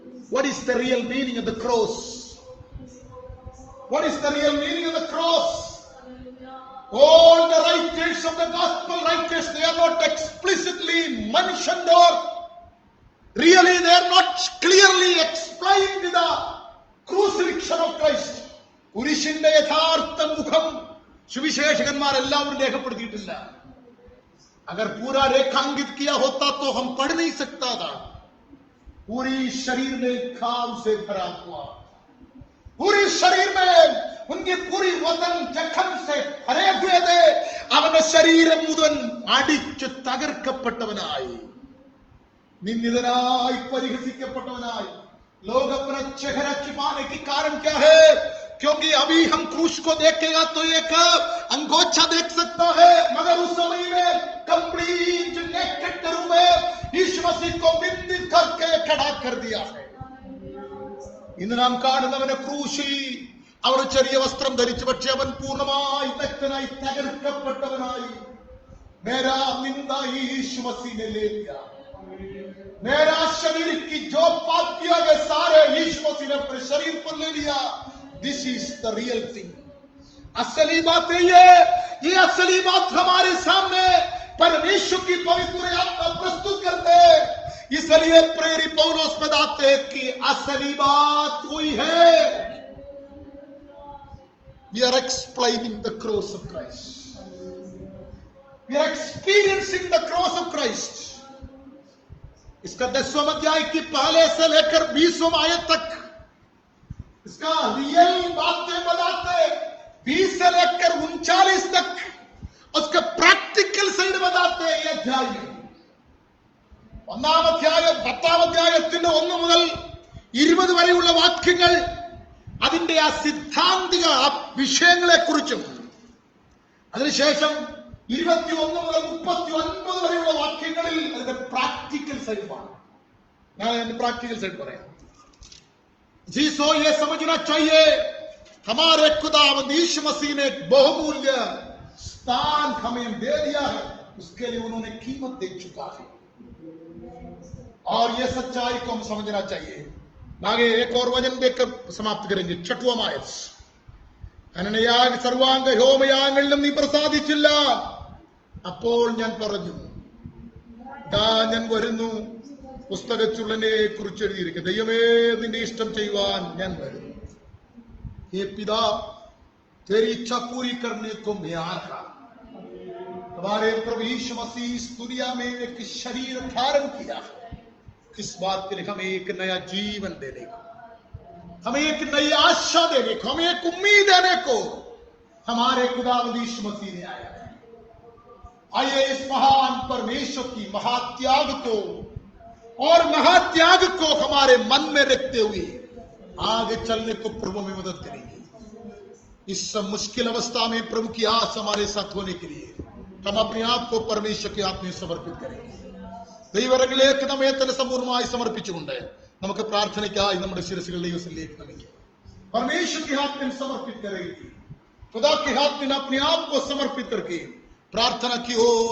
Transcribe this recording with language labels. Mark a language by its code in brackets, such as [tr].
[en] What is the real meaning of the cross? What is the real meaning of the cross? All the writers of the gospel writers, they are not explicitly mentioned or really they are not clearly explained the crucifixion of Christ. [ml] കുരിശിന്റെ യഥാർത്ഥ മുഖം സുവിശേഷകന്മാർ എല്ലാവരും രേഖപ്പെടുത്തിയിട്ടില്ല. [hi] अगर पूरा रेखांकित किया होता तो हम पढ़ नहीं सकता था. पूरी शरीर में घाव से भरा हुआ, पूरी शरीर में उनकी पूरी वतन जख्म से भरे हुए थे. [ml] അവന്റെ ശരീരം മുതൽ അടിച്ചു തകർക്കപ്പെട്ടവനായി, നിന്ദിതനായി, പരിഹസിക്കപ്പെട്ടവനായി, [hi] लोग अपना चेहरा छिपाने के कारण क्या है? क्योंकि अभी हम क्रूस को देखेगा तो एक अंगोछा देख सकता है, मगर उस समय में [en] complete naked [hi] रूप में यीशु मसीह को निंदित करके खड़ा कर दिया है. [ml] ഇന്ന് നാം കാണുന്നവനെ ക്രൂശിൽ അവർ ചെറിയ വസ്ത്രം ധരിച്ചു, പക്ഷെ അവൻ പൂർണ്ണമായി നഗ്നനായി തകർക്കപ്പെട്ടവനായി. [hi] मेरा निंदा यीशु मसीह ने ले लिया. मेरा शरीर की जो पाप किया गया सारे यीशु मसीह ने अपने शरीर पर ले लिया. [en] This is the real thing. [hi] असली बात ये असली बात हमारे सामने परमेश्वर की पवित्र आत्मा प्रस्तुत करते हैं. इसलिए प्रेरित पौलुस बताते हैं कि असली बात वही है. [en] We are explaining the cross of Christ. We are experiencing the cross of Christ. [hi] इसका 10वां अध्याय की पहले से लेकर 20वां आयत तक इसका रियल बातें बताते, 20 से लेकर 39 तक उसका प्रैक्टिकल साइड बताते हैं. ये अध्याय में [ml] 1-ാം അധ്യായം 10-ാം അധ്യായത്തിന്റെ 1 മുതൽ 20 വരെയുള്ള വാക്യങ്ങൾ അതിന്റെ ആ സിദ്ധാന്തിക വിഷയങ്ങളെ കുറിച്ചും, അതിനുശേഷം 21 മുതൽ 39 വരെയുള്ള വാക്യങ്ങളിൽ അതിന്റെ പ്രാക്ടിക്കൽ സൈഡാണ്. ഞാൻ പ്രാക്ടിക്കൽ സൈഡ് പറയാം. [hi] जीसो ये समझना चाहिए हमारे खुदावंद यीशु मसीह ने बहुमूल्य स्थान हमें दे दिया है, उसके लिए उन्होंने कीमत दे चुका है और ये सच्चाई को हम समझना चाहिए. आगे एक और वचन देकर समाप्त करेंगे. 6वां आयत. [ml] അനനയാഗ സർവാംഗ ഹോമയാഗങ്ങളിലും നീ പ്രസാദിച്ചില്ല. അപ്പോൾ ഞാൻ പറഞ്ഞു, ഞാൻ വരുന്നു, പുസ്തകച്ചുള്ളനെ കുറിച്ച് എഴുതിയിരിക്കും, ദൈവമേ നിന്റെ ഇഷ്ടം ചെയ്യുവാൻ ഞാൻ വരുന്നു. [hi] हे पिता, तेरी इच्छा पूरी करने को मैं आ रहा. हमारे प्रभु यीशु मसीह इस दुनिया में एक शरीर धारण किया, किस बात के लिए? हमें एक नया जीवन देने को, हमें एक नई आशा देने को, हमें एक उम्मीद देने को हमारे खुदावंद यीशु मसीह ने आया है. आइए इस महान परमेश्वर की महात्याग को हमारे मन में रखते हुए आगे चलने को प्रभु में मदद करेंगे. इस मुश्किल अवस्था में प्रभु की आस हमारे साथ होने के लिए हम अपने आप को परमेश्वर के हाथ में समर्पित करेंगे. [ml] ദൈവരങ്ങളിലേക്ക് നമ്മെ തന്നെ സമ്പൂർണ്ണമായി സമർപ്പിച്ചുകൊണ്ട് നമുക്ക് പ്രാർത്ഥനയ്ക്കായി നമ്മുടെ ശിരസുകൾ ദൈവത്തിലേക്ക് നമിക്കാം. [hi] परमेश्वर के हाथ में समर्पित करेंगे, खुदा के हाथ में अपने आप को समर्पित करके प्रार्थना की ओर